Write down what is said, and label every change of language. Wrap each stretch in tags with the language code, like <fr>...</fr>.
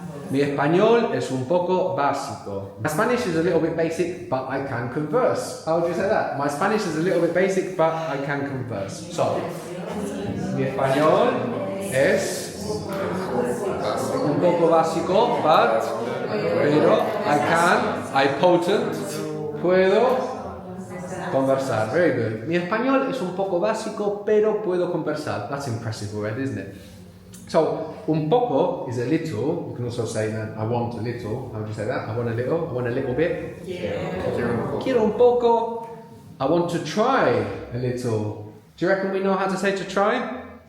<es>Mi español es un poco básico.</es> <en>My Spanish is a little bit basic, but I can converse. How would you say that? My Spanish is a little bit basic, but I can converse.</en> <es>So, mi español es un poco básico, pero I potent, puedo conversar.</es> <en>Very good.</en> <es>Mi español es un poco básico, pero puedo conversar.</es> <en>That's impressive already, isn't it? So, un poco is a little. You can also say that I want a little. How would you say that? I want a little bit.</en> <es>Quiero un poco.</es> <en>I want to try a little. Do you reckon we know how to say to try?</en>